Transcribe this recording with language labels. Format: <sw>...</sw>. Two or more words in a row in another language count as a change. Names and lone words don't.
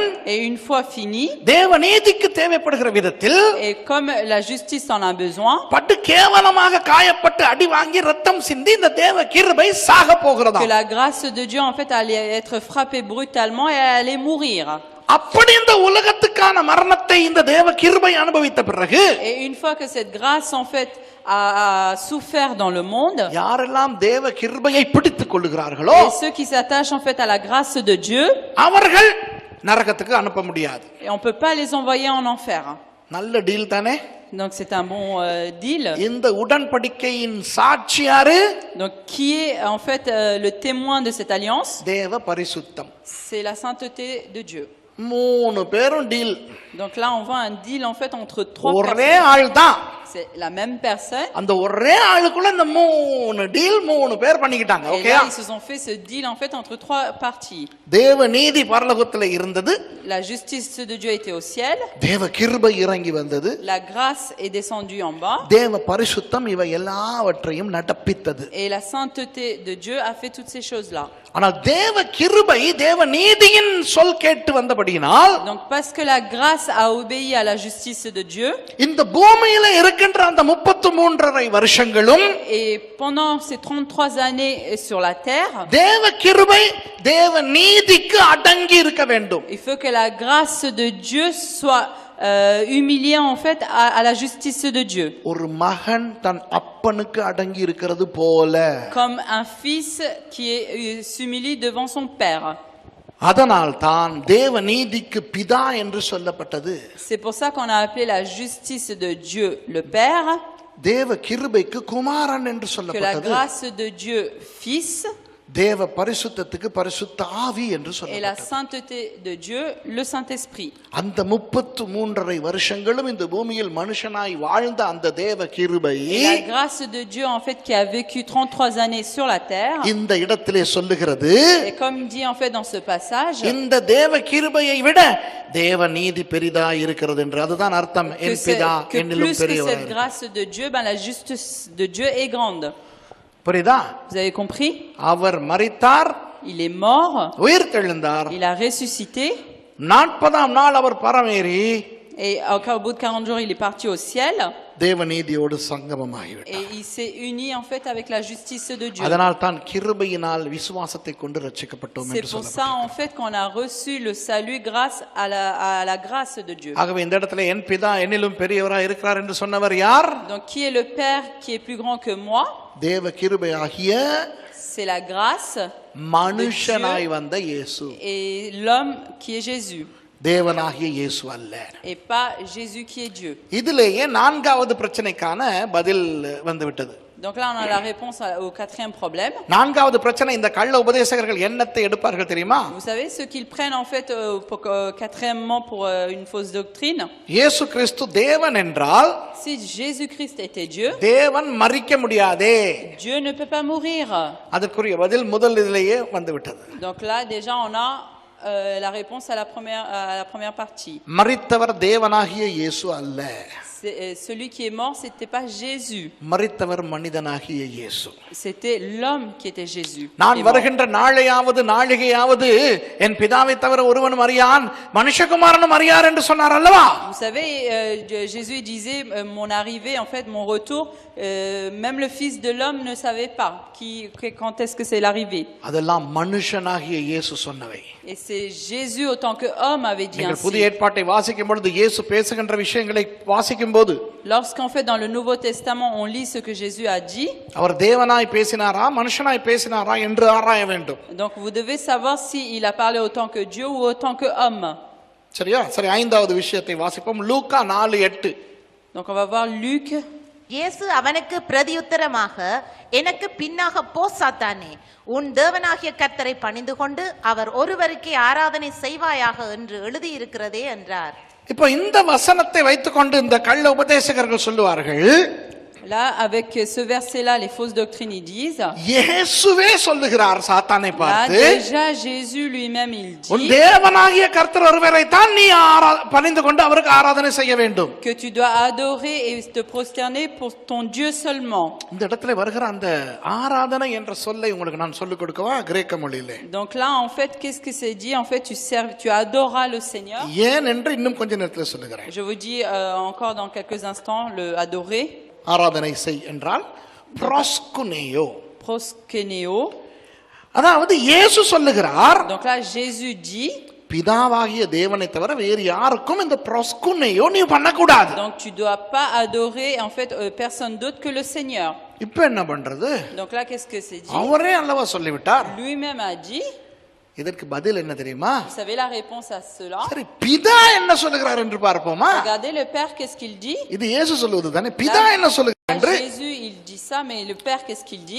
<fr>Et une fois fini,</fr> <ta>தேவ நீதிக்கு தேவைப்படுகிற விதத்தில்,</ta> <fr>et comme la justice en a besoin,</fr> <ta>பட்டு கேவலமாக காயப்பட்டு அடி வாங்கி ரத்தம் சிந்தி இந்த தேவ கிருபை சாக</ta> <fr>que</fr> <ta>போகிறதாம்.</ta> <fr>la grâce de Dieu en fait allait être frappée brutalement et allait mourir.</fr> <ta>அப்படி இந்த உலகத்துக்கான மரணத்தை இந்த தேவ கிருபை அனுபவித்த பிறகு,</ta> <fr>Et une fois que cette grâce en fait a souffert dans le monde,</fr> <ta>யாரெல்லாம் தேவ கிருபையை பிடித்துக் கொள்ளுகிறார்களோ</ta> <fr>et ceux qui s'attachent en fait à la grâce de Dieu,</fr> <ta>அவர்கள் நரகத்துக்கு அனுப்ப முடியாது.</ta> <fr>et on peut pas les envoyer en enfer.</fr> <ta>நல்ல டீல் தானே?</ta> <fr>Donc c'est un bon deal.</fr> <ta>இந்த உடன்படிக்கையின் சாட்சி யாரு?</ta> <fr>Donc qui est en fait le témoin de cette alliance?</fr> <ta>தேவ பரிசுத்தம்.</ta> <fr>C'est la sainteté de Dieu.</fr> <ta>3 பேரும் டீல்.</ta> <fr>Donc là on voit un deal en fait entre 3</fr> <ta>ஒரே</ta> <fr>personnes.</fr> <ta>ஆள் தான்.</ta> <fr>C'est la même personne.</fr> <ta>அந்த ஒரே ஆளுக்குள்ள இந்த 3 டீல் 3 பேர் பண்ணிக்கிட்டாங்க.</ta> <fr>Et</fr> <ta>ஓகேயா?</ta> <fr>là ils se sont fait ce deal en fait entre 3 parties.</fr> <ta>தேவ நீதி பரலோகத்துல இருந்தது.</ta> <fr>La justice de Dieu était au ciel.</fr> <ta>தேவ கிருபை இறங்கி வந்தது.</ta> <fr>La grâce est descendue en bas.</fr> <ta>தேவ பரிசுத்தம் இவை எல்லாவற்றையும் நடப்பித்தது.</ta> <fr>Et la sainteté de Dieu a fait toutes ces choses-là.</fr> <ta>ஆனால் தேவ கிருபை தேவ நீதியின் சொல் கேட்டு வந்தபடியினால்,</ta> <fr>Donc parce que la grâce a obéi à la justice de Dieu,</fr> <ta>இந்த இந்த பூமியில இருக்கின்ற அந்த 33.5 வருஷங்களும்</ta> <fr>Et pendant ces 33 années sur la terre,</fr> <ta>தேவ கிருபை தேவ நீதிக்கு அடங்கி இருக்க வேண்டும்.</ta> <fr>il faut que la grâce de Dieu soit humiliée en fait à la justice de Dieu.</fr> <ta>ஒரு மகன் தன் அப்பனுக்கு அடங்கி இருக்கிறது போல.</ta> <fr>Comme un fils qui s'humilie devant son père.</fr> <ta>அதனால் தான் தேவ நீதிக்கு பிதா என்று சொல்லப்பட்டது.</ta> <fr>C'est pour ça qu'on a appelé la justice de Dieu le Père,</fr> <ta>தேவ கிருபைக்கு குமாரன் என்று</ta> <fr>que la</fr> <ta>சொல்லப்பட்டது.</ta> <fr>grâce de Dieu Fils</fr> <ta>தேவ பரிசுத்தத்துக்கு பரிசுத்த ஆவி என்று</ta> <fr>et la</fr> <ta>சொல்லப்பட்டது.</ta> <fr>sainteté de Dieu le Saint-Esprit.</fr> <ta>அந்த 33.5 வருஷங்களும் இந்த பூமியில் மனுஷனாய் வாழ்ந்த அந்த தேவ கிருபை</ta> <fr>Et la grâce de Dieu en fait qui a vécu 33 années sur la terre.</fr> <ta>இந்த இடத்திலே சொல்லுகிறது,</ta> <fr>Et comme dit en fait dans ce passage,</fr> <ta>இந்த தேவ கிருபையை விட தேவ நீதி பெரிதா இருக்கிறது என்று. அதுதான் அர்த்தம்.</ta> <fr>que,</fr> <ta>என் பிதா</ta> <fr>que</fr> <ta>என்னிலும்</ta> <fr>plus que</fr> <ta>பெரியவர்.</ta> <fr>cette grâce de Dieu, ben la justice de Dieu est grande.</fr> <ta>புரியுதா?</ta> <fr>Vous avez compris?</fr> <ta>அவர் மரித்தார்,</ta> <fr>Il est mort,</fr> <ta>உயிர் தெழுந்தார்.</ta> <fr>il a ressuscité,</fr> <ta>40ஆம் நாள் அவர் பரமேறி</ta> <fr>et au bout de 40 jours, il est parti au ciel.</fr> <ta>தேவ நீதியோடு சங்கமமாகிவிட்டார்.</ta> <fr>Et il s'est uni en fait avec la justice de Dieu.</fr> <ta>அதனால் தான் கிருபையினால் விசுவாசத்தை கொண்டு ரட்சிக்கப்பட்டோம்</ta> <fr>C'est</fr> <ta>என்று</ta> <fr>pour</fr> <ta>சொல்லப்பட்டது.</ta> <fr>ça en fait qu'on a reçu le salut grâce à la grâce de Dieu.</fr> <ta>ஆகவே இந்த இடத்துல என் பிதா என்னிலும் பெரியவராய் இருக்கிறார் என்று சொன்னவர் யார்?</ta> <fr>Donc qui est le Père qui est plus grand que moi?</fr> <ta>தேவ கிருபையாகிய</ta> <fr>C'est la grâce</fr> <ta>மனுஷனாய் வந்த இயேசு.</ta> <fr>et l'homme qui est Jésus</fr> <ta>தேவனாகிய இயேசு அல்ல.</ta> <fr>et pas Jésus qui est Dieu.</fr> <ta>இதிலேயே 4வது பிரச்சனைக்கான பதில் வந்துவிட்டது.</ta> <fr>Donc là on a la réponse au quatrième problème.</fr> <ta>4வது பிரச்சனை, இந்த கள்ள உபதேசகர்கள் என்னத்தை எடுப்பார்கள் தெரியுமா?</ta> <fr>Vous savez ce qu'ils prennent en fait quatrièmement pour une fausse doctrine.</fr> <ta>இயேசு கிறிஸ்து தேவன் என்றால்</ta> <fr>Si Jésus-Christ était Dieu,</fr> <ta>தேவன் மரிக்க முடியாதே.</ta> <fr>Dieu ne peut pas mourir.</fr> <ta>அதற்குரிய பதில் முதல் இதிலேயே வந்துவிட்டது.</ta> <fr>Donc là déjà on a la réponse à la première partie.</fr> <ta>மரித்தவர் தேவனாகிய இயேசு அல்ல.</ta> <fr>Celui qui est mort, c'était pas Jésus.</fr> <ta>மரித்தவர் மனிதனாகிய இயேசு.</ta> <fr>C'était l'homme qui était Jésus.</fr> <ta>நான் வருகின்ற நாளையாவது நாழிகையாவது என் பிதாவை தவிர ஒருவனும் அறியான், மனுஷகுமாரனும் அறியார் என்று சொன்னார் அல்லவா?</ta> <fr>Vous savez, Jésus disait mon arrivée, en fait, mon retour, même le Fils de l'homme ne savait pas quand est-ce que c'est l'arrivée.</fr> <ta>அதெல்லாம் மனுஷனாகிய இயேசு சொன்னவை.</ta> <fr>Et c'est Jésus autant que homme avait dit</fr> <ta>நீங்கள் புதிய</ta> <fr>ainsi.</fr> <ta>ஏற்பாட்டை வாசிக்கும் பொழுது இயேசு பேசுகின்ற விஷயங்களை வாசிக்கும் போது</ta> <fr>Lorsqu'en fait dans le Nouveau Testament on lit ce que Jésus a dit,</fr> <ta>அவர் தேவனாய் பேசினாரா மனுஷனாய் பேசினாரா என்று ஆராய வேண்டும்.</ta> <fr>donc vous devez savoir si il a parlé autant que Dieu ou autant que homme.</fr> <ta>சரியா? சரி, 5வது விஷயத்தை வாசிப்போம். லூக்கா 4:8.</ta> <fr>Donc on va voir Luc.</fr> <ta>இயேசு அவனுக்கு பிரதியுத்தரமாக, எனக்கு பின்னாக போ சாத்தானே, உன் தேவனாகிய கர்த்தரை பணிந்து கொண்டு அவர் ஒருவருக்கே ஆராதனை செய்வாயாக என்று எழுதியிருக்கிறதே என்றார். இப்போ இந்த வசனத்தை வைத்துக்கொண்டு இந்த கள்ள உபதேசகர்கள் சொல்லுவார்கள்,</ta> <fr>Là, avec ce verset-là, les fausses doctrines, ils disent,</fr> <ta>இயேசுவே சொல்லுகிறார் சாத்தானை</ta> <fr>là,</fr> <ta>பார்த்து,</ta> <fr>déjà Jésus lui-même, il</fr> <ta>உன்</ta> <fr>dit</fr> <ta>தேவனாகிய கர்த்தர் ஒருவரை தான் நீ பணிந்து கொண்டு அவருக்கு ஆராதனை செய்ய வேண்டும்.</ta> <fr>que tu dois adorer et te prosterner pour ton Dieu seulement.</fr> <ta>இந்த இடத்துல வருகிற அந்த ஆராதனை என்ற சொல்லை உங்களுக்கு நான் சொல்லிக் கொடுக்கவா கிரேக்க மொழியிலே?</ta> <fr>Donc là, en fait, qu'est-ce que c'est dit? En fait, tu adoreras le Seigneur.</fr> <ta>ஏன் என்று இன்னும் கொஞ்ச நேரத்தில் சொல்லுகிறேன்.</ta> <fr>Je vous dis encore dans quelques instants, le adorer.</fr> <ta>ஆராதனை செய் என்றால் ப்ரோஸ்குனேயோ.</ta> <fr>Proskeneo.</fr> <ta>அதாவது இயேசு சொல்லுகிறார்,</ta> <fr>Donc là, Jésus dit,</fr> <ta>பிதாவாகிய தேவனை தவிர வேறு யாருக்கும் இந்த ப்ரோஸ்குனேயோ நீ பண்ணக்கூடாது.</ta> <fr>donc tu dois pas adorer en fait personne d'autre que le Seigneur.</fr> <ta>இப்ப என்ன பண்றது?</ta> <fr>Donc là, qu'est-ce que c'est dit?</fr> <ta>அவரே அல்லவா சொல்லிவிட்டார்.</ta> <fr>Lui-même a dit.</fr> <ta>இதற்கு பதில் என்ன தெரியுமா?</ta> <fr>Vous savez la réponse à cela?</fr> <ta>சரி, பிதா என்ன சொல்லுகிறார் என்று பார்ப்போமா?</ta> <fr>Regardez le Père, qu'est-ce qu'il dit?</fr> <ta>இது இயேசு சொல்லுவது தானே. பிதா என்ன சொல்லுகிறார் என்று</ta> <fr>Jésus, il dit ça, mais le Père, qu'est-ce qu'il dit?</fr>